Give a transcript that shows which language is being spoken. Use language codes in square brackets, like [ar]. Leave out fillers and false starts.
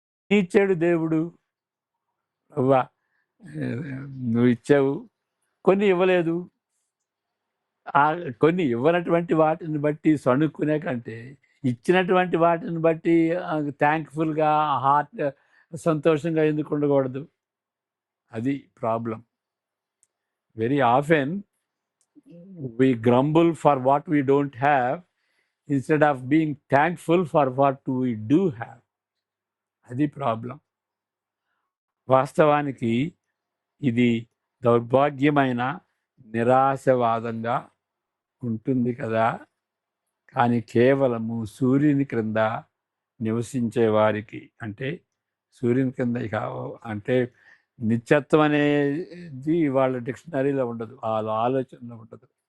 [te] ఇచ్చాడు దేవుడు. అవ్వా నువ్వు ఇచ్చావు, కొన్ని ఇవ్వలేదు. కొన్ని ఇవ్వనటువంటి వాటిని బట్టి సణుక్కునే కంటే ఇచ్చినటువంటి వాటిని బట్టి థ్యాంక్ఫుల్గా హార్ట్ సంతోషంగా ఎందుకు ఉండకూడదు? అది problem. [en] Very often we grumble for what we don't have instead of being thankful for what we do have. [te] అది ప్రాబ్లం. వాస్తవానికి ఇది దౌర్భాగ్యమైన నిరాశవాదంగా ఉంటుంది కదా. కానీ కేవలము సూర్యుని క్రింద నివసించే వారికి, అంటే సూర్యుని కింద ఇక అంటే నిత్యత్వం అనేది వాళ్ళ డిక్షనరీలో ఉండదు, వాళ్ళ ఆలోచనలో ఉండదు.